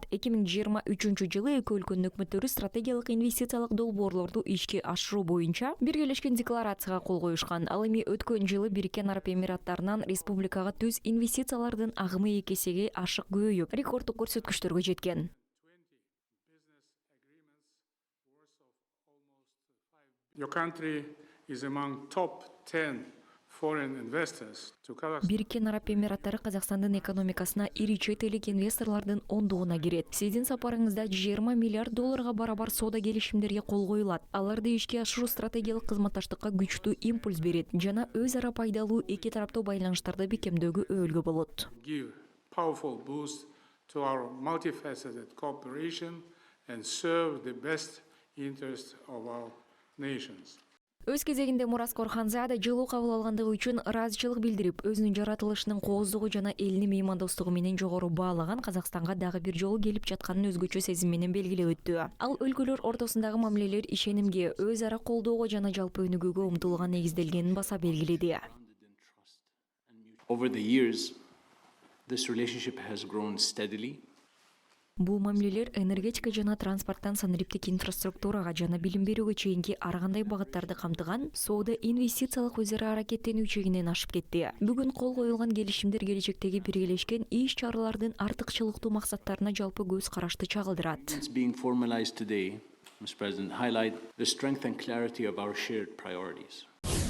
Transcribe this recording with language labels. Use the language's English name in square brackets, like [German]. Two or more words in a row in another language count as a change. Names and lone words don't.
[Kyrgyz] 2023-жылы эки өлкөнүн өкмөттөрү стратегиялык инвестициялык долбоорлорду ишке ашыруу боюнча биргелешкен декларацияга кол коюшкан. Ал эми өткөн жылы Бириккен Араб Эмираттарынан республикага түз инвестициялардын агымы 2 эсеге ашык көбөйүп, рекорддук көрсөткүчтөргө жеткен. [English] Your country is among top 10 foreign investors to Kazakhstan. [Kyrgyz] Бириккен Араб Эмираттары Казакстандын экономикасына ири чет элдик инвесторлордун ондугуна кирет. Сиздин сапарыңызда 20 млрд долларга барабар соода келишимдерге кол коюлат. Аларды ишке ашыруу стратегиялык кызматташтыкка күчтүү импульс берет жана өз ара пайдалуу эки тараптуу байланыштарды бекемдөөгө өбөлгө болот. [English] Give powerful boost to our multifaceted cooperation and serve the best interest of our nations. [Kyrgyz] Өз кезегинде мураскор ханзаада жылуу кабыл алгандыгы үчүн ыраазычылык билдирип, өзүнүн жаратылышынын кооздугу жана элини меймандостугу менен жогору баалаган Казакстанга дагы бир жолу келип жатканын өзгөчө сезим менен белгилеп өттү. Ал өлкөлөр ортосундагы мамилелер ишенимге, өз ара колдоого жана жалпы өнүгүүгө умтулууга негизделгенин баса белгиледи. [English] Over the years, this relationship has grown steadily. [Kyrgyz] Бул мамилелер энергетика жана транспорттан санариптик инфраструктурага жана билим берүүгө чейинки ар кандай багыттарды камтыган соода инвестициялык өз ара аракеттенүү чегинен ашып кетти. Бүгүн кол коюлган келишимдер келечектеги биргелешкен иш чаралардын артыкчылыктуу максаттарына жалпы көз карашты чагылдырат. [English] It's being formalized today, Mr. President, highlight the strength and clarity of our shared priorities.